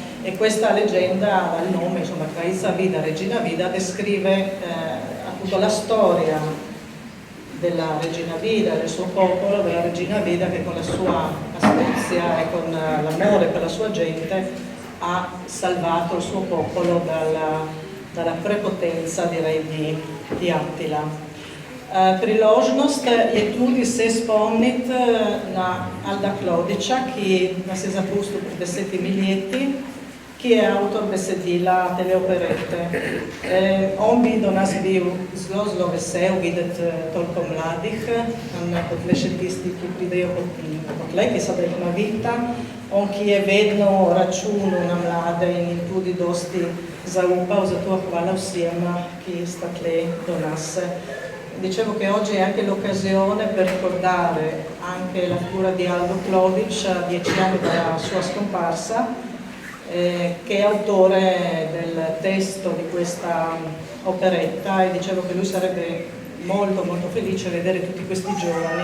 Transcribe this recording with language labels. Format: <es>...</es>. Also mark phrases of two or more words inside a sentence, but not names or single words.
<it>E questa leggenda dal nome, insomma, Krajica vida, Regina vida, descrive appunto la storia della Regina Vida, del suo popolo, della Regina Vida che con la sua astuzia e con l'amore per la sua gente ha salvato il suo popolo dalla prepotenza, direi, di Attila.</it> <sl>Priložnost je tudi se spomniti na Alda Klodiča, ki nas je zapustil pred 10 leti, ki je avtor besedila te operete. On bi do nas bil zelo vesel videti toliko mladih, kot le še tisti, ki pridejo kot le, ki so da jih navita. On, ki je vedno računal na mlade in tudi dosti zaupal, zato hvala vsem, ki sta tle do nas.</sl> <it>Dicevo che oggi è anche l'occasione per ricordare anche la figura di Aldo Klodič a 10 anni dalla sua scomparsa, che è autore del testo di questa operetta, e dicevo che lui sarebbe molto felice a vedere tutti questi giovani.</it>